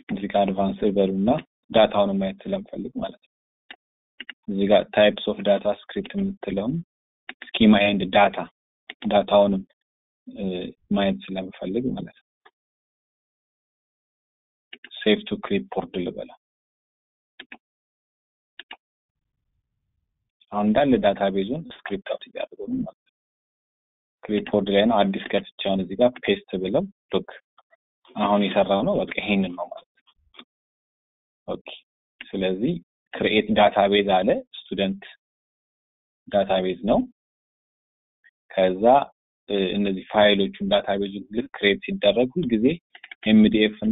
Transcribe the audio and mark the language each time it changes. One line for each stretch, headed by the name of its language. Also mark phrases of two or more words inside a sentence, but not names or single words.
English: click advanced
Amharic: በሉና ዳታውን ማየት ስለምፈልግ ማለት ነው እዚህ ጋር
English: types of data script
Amharic: የምትለውን
English: schema and
Amharic: ዳታውን ማየት ስለምፈልግ ማለት ነው
English: save to clipboard
Amharic: ልበላ አሁን እንዳለ ዳታቤዙን ስክሪፕት አውት ያደርገው ማለት ነው clipboard ላይ ነው አዲስ ከፍቻውን እዚህ ጋር paste ብለው ሎክ አሁን የሰራው ነው በቃ ይሄንን ነው ማለት ነው ኦኬ ስለዚህ
English: create database
Amharic: አለ
English: student database
Amharic: ነው ከዛ እነዚህ ፋይሎቹን ዳታቤዙን ክሬት ሲደረጉ ጊዜ MDF እና